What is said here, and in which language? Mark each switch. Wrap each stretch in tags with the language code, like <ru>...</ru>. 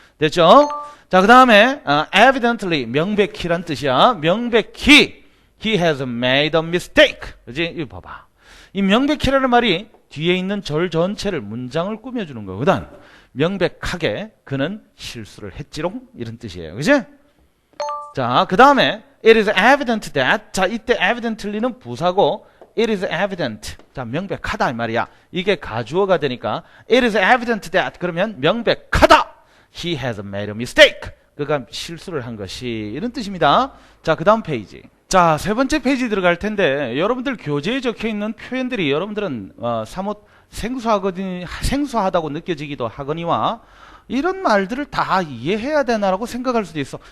<ko>됐죠? 자, 그 다음에 evidently 명백히란 뜻이야. 명백히</ko> <en>He has made a mistake.</en> <ko>그지? 이거 봐봐. 이 명백히라는 말이 뒤에 있는 절 전체를 문장을 꾸며주는 거거든. 명백하게 그는 실수를 했지롱 이런 뜻이에요. 그지?</ko> <en>자, 그 다음에 it is evident that.</en> <ko>자, 이때 evidently는 부사고 it is evident. 자, 명백하다 이 말이야. 이게 가주어가 되니까</ko> <en>it is evident that</en> <ko>그러면 명백하다.</ko> <en>He has made a mistake.</en> <ko>그가 실수를 한 것이 이런 뜻입니다. 자, 그 다음 페이지. 자, 세 번째 페이지 들어갈 텐데 여러분들 교재에 적혀 있는 표현들이 여러분들은 사뭇 생소하다고 느껴지기도 하거니와 이런 말들을 다 이해해야 되나라고 생각할 수도 있어.</ko>